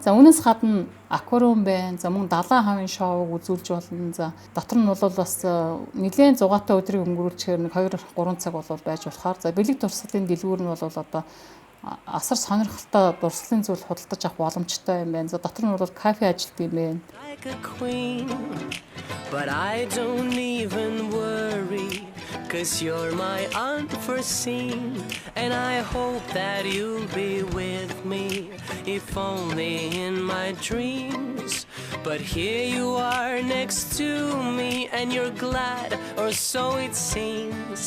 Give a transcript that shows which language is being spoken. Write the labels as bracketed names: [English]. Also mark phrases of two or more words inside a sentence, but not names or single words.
[Mongolian] За үүнээс гадна аквариум байна. За мөн далайн хавын шоуг үзүүлж болно. За дотор нь бол бас нэлээд зугаатай өдрийг өнгөрүүлчихээр 2-3 цаг бол байж болохоор за бэлэг дурсгалын дэлгүүр нь бол одоо асар сонирхолтой дурслын зүйл худалдаж авах боломжтой юм байна. За дотор нь бол кафе ажилт юм байна. [English] But I don't even worry, 'cause you're my unforeseen, and I hope that you'll be with me, if only in my dreams. But here you are next to me, and you're glad, or so it seems.